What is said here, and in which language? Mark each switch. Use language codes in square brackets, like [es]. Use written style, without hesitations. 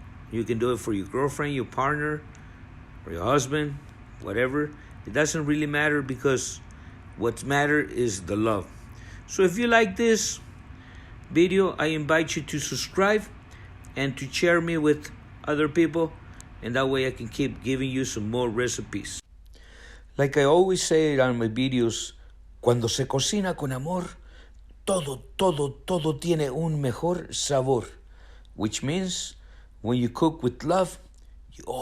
[en] You can do it for your girlfriend, your partner, or your husband, whatever. It doesn't really matter, because what matters is the love. So if you like this video, I invite you to subscribe and to share me with other people, and that way I can keep giving you some more recipes. Like I always say on my videos, [es] cuando se cocina con amor, todo tiene un mejor sabor. [en] Which means when you cook with love, you always get a better flavor. So